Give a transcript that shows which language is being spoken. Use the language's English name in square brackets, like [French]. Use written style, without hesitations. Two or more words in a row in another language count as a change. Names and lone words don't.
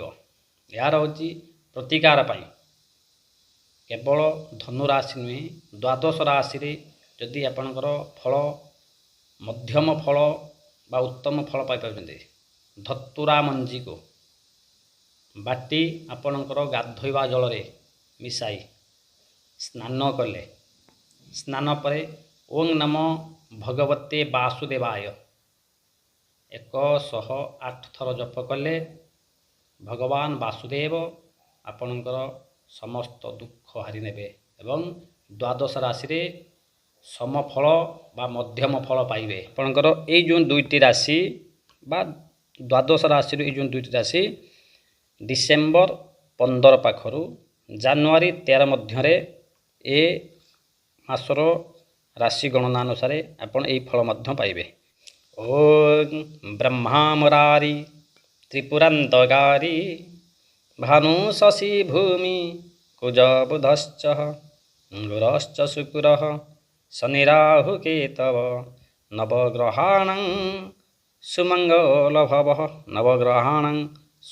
[Odia] ଯାର ହୋଚି ପ୍ରତିକାର ପାଇଁ କେବଳ ଧନୁ ରାଶି ନୁହେଁ ଦ୍ୱାଦଶ ରାଶି ରେ ଯଦି ଆପଣଙ୍କର ଫଳ ମଧ୍ୟମ ଫଳ ବା ଉତ୍ତମ ଫଳ ପାଇ ପାବେ। ଧତୁରା ମଞ୍ଜି କୁ ବାଟି ଆପଣଙ୍କର ଗାଧୋଇବା ଜଳ ରେ ମିଶାଇ ସ୍ନାନ କଲେ। ସ୍ନାନ ପରେ [Sanskrit] ओं नमो भगवते वासुदेवाय [Odia] 108 ଥର ଜପ କଲେ ଭଗବାନ ବାସୁଦେବ ଆପଣଙ୍କର ସମସ୍ତ ଦୁଃଖ ହରି ନେବେ ଏବଂ ଦ୍ୱାଦଶ ରାଶି ରେ ସମଫଳ ବା ମଧ୍ୟମ ଫଳ ପାଇବେ। ଆପଣଙ୍କର ଏ ଯୋ ଦୁଇଟି ରାଶି ବା ଦ୍ୱାଦଶ ରାଶି ରେ ଯୋ ଦୁଇଟି ରାଶି डिसेम्बर 15 ପାଖରୁ ଜାନୁଆରୀ 13 ମଧ୍ୟ ଏ ମାସର ରାଶି ଗଣନା ଅନୁସାର ଆପଣ ଏଇ ଫଳ ମଧ୍ୟ ପାଇବେ। [Sanskrit] ओम ब्रह्मा मुरारी त्रिपुरान्तकारी भानु शशि भूमि कुज बुधश्च गुरश्च शुक्रः शनि राहु केतव नवग्रहाणां सुमंगल भवः नवग्रहाणां सुशान्तिर्भवः।